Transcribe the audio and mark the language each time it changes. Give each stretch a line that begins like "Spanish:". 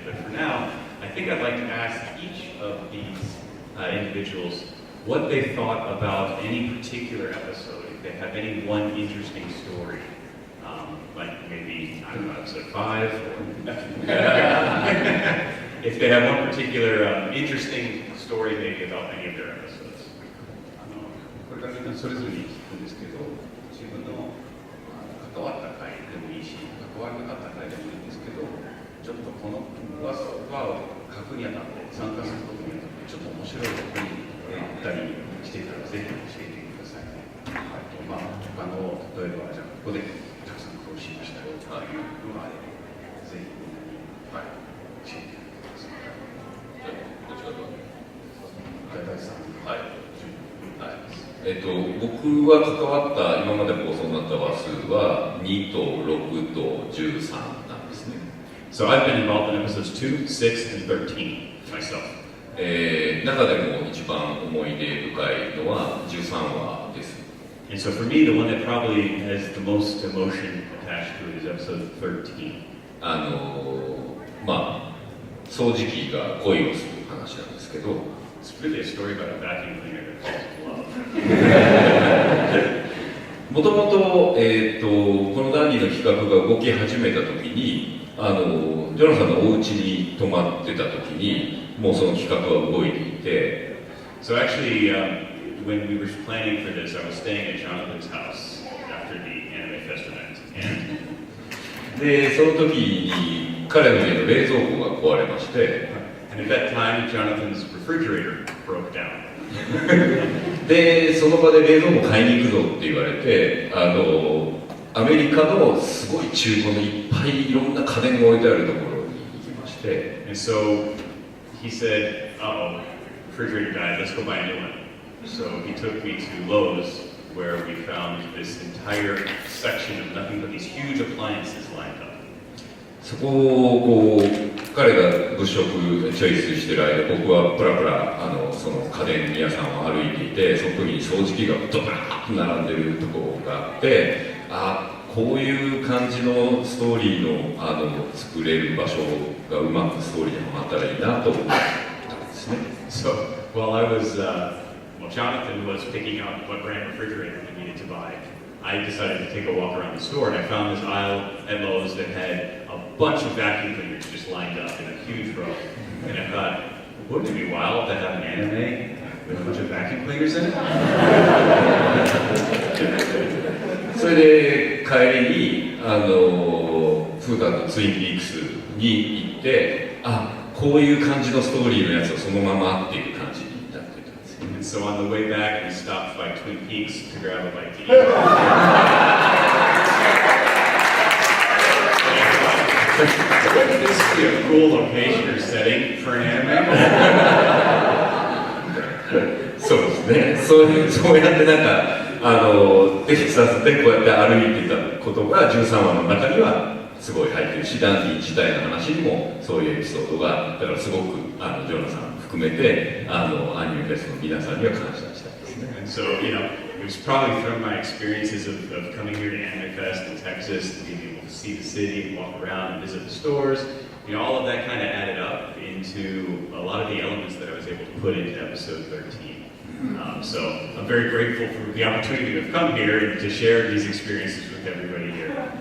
English: But for now, I think I'd like to ask each of these individuals what they thought about any particular episode, if they have any one interesting story, like maybe, I don't know, episode 5, or if they have one particular interesting story maybe about any of their episodes.
Japanese: これからみんなそれぞれに聞くんですけど、自分の関わった回でもいいし、関わらなかった回でもいいんですけど、ちょっとこの輪を書くにあたって、参加することにあたって、ちょっと面白いことにあったりしてたら、ぜひ教えてくださいね。まあ、他の、例えば、じゃあ、ここでたくさん苦労しましたよというのがあれば、ぜひみんなに、教えてください。どちらかと。大体さん。はい。僕は関わった今まで放送になった話数は2と6と13なんですね。
English: So I've been involved in episodes 2, 6, and 13 myself.
Japanese: 中でも一番思い出深いのは13話です。
English: And so for me, the one that probably has the most emotion attached to it is episode 13.
Japanese: まあ、掃除機が恋をする話なんですけど、
English: It's really a story about a vacuum cleaner that falls in love.
Japanese: もともと、このダンディの企画が動き始めた時に、ジョナサンのお家に泊まってた時に、もうその企画は動いていて、
English: So actually, when we were planning for this, I was staying at Jonathan's house after the Anime Fest event. And
Japanese: で、その時に彼の家の冷蔵庫が壊れまして、
English: at that time, Jonathan's refrigerator broke down.
Japanese: で、その場で冷蔵庫買いに行くぞって言われて、アメリカのすごい中古のいっぱいいろんな家電が置いてあるところに行きまして、
English: And so he said, uh-oh, refrigerator died, let's go buy a new one. So he took me to Lowe's, where we found this entire section of nothing but these huge appliances lined up.
Japanese: そこをこう彼が物色チョイスしてる間、僕はプラプラその家電屋さんを歩いていて、その時に掃除機がドバーッと並んでるところがあって、こういう感じのストーリーの作れる場所がうまくストーリーにはまったらいいなと思ったんですね。
English: So while I was, Jonathan was picking out what brand refrigerator he needed to buy, I decided to take a walk around the store, and I found this aisle at Lowe's that had a bunch of vacuum cleaners just lined up in a huge row. And I thought, wouldn't it be wild to have an anime with a bunch of vacuum cleaners in it?
Japanese: それで帰りにフータンとツインピークスに行って、こういう感じのストーリーのやつをそのままっていう感じになってたんですよ。
English: And so on the way back, we stopped by Twin Peaks to grab a bite to eat. Wouldn't this be a cool location or setting for an anime?
Japanese: そうですね。そうやってなんかテキサスでこうやって歩いてたことが13話の中にはすごい入ってるし、ダンディ自体の話にもそういうエピソードが、だからすごくジョナサン含めてアニメフェスの皆さんには感謝したいですね。
English: And so, it was probably from my experiences of coming here to Anime Fest in Texas, and being able to see the city and walk around and visit the stores, all of that kind of added up into a lot of the elements that I was able to put into episode 13. So I'm very grateful for the opportunity to have come here and to share these experiences with everybody here.